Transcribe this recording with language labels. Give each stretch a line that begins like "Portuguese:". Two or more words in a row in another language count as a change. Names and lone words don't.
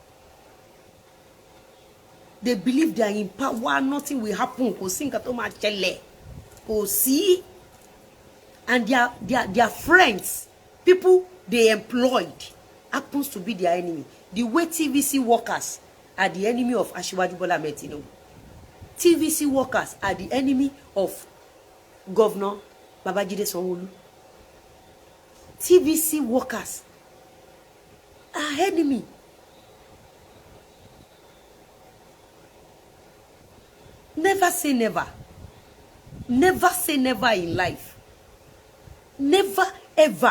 English: They believe they are in power, nothing will happen. And their friends, people they employed, happens to be their enemy. The way TVC workers are the enemy of Asiwaju Bola Ahmed Tinubu. TVC workers are the enemy of Governor Babajide Sanwo-Olu. TVC workers are enemy. Never say never. Never say never in life. Never ever.